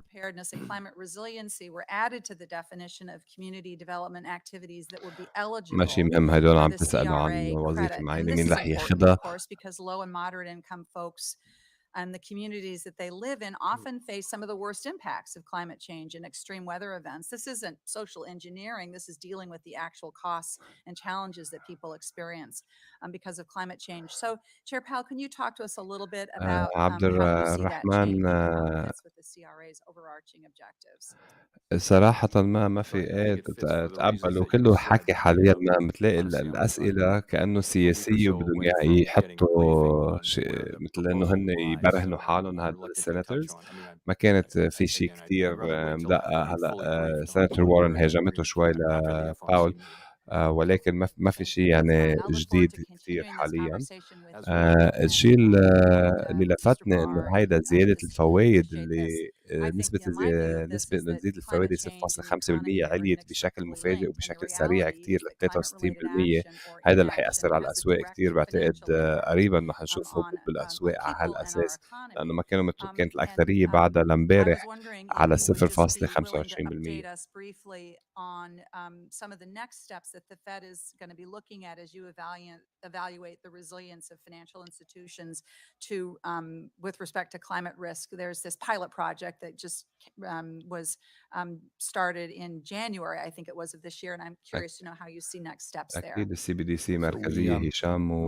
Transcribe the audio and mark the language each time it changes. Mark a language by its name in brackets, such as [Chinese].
[English] Preparedness and climate resiliency were added to the definition of community development activities that would be eligible. [Arabic] ماشي مهم، هدول عم تسألوا عن وظيفة معينة مين رح ياخدها. [English] Of course, because low and moderate income folks and the communities that they live in often face some of the worst impacts of climate change and extreme weather events. This isn't social engineering. This is dealing with the actual costs and challenges that people experience because of climate change. So, Chair Powell, can you talk to us a little bit about how you see that change fits with the CRA's overarching objectives? [Arabic] صراحة ما في تقبل، وكله حكي حاليا. ما بتلاقي الأسئلة كأنه سياسية وبدهم يحطوا شيء مثل إنه هن يبرهنوا حالهم هدول السيناتورز. ما كانت في شيء كتير مدقق. هلا سيناتور وارن هاجمته شوي لباول، ولكن ما في شيء يعني جديد كثير حاليا. الشيء اللي لفتني انه هيدا زياده الفوائد اللي نسبه زياده الفوائد 6.5% عليت بشكل مفاجئ وبشكل سريع كثير ل 63%. هذا اللي حيأثر على الاسواق كثير. بعتقد قريبا رح نشوف هبوط بالاسواق على هالاساس، لانه ما كانت الاكثريه بعدها لامبارح على 0.25%. [English] On some of the next steps that the Fed is going to be looking at as you evaluate the resilience of financial institutions to with respect to climate risk. There's this pilot project that just was started in January, I think it was, of this year, and I'm curious to know how you see next steps there. [Arabic] أكيد الCBDC مركزية هشام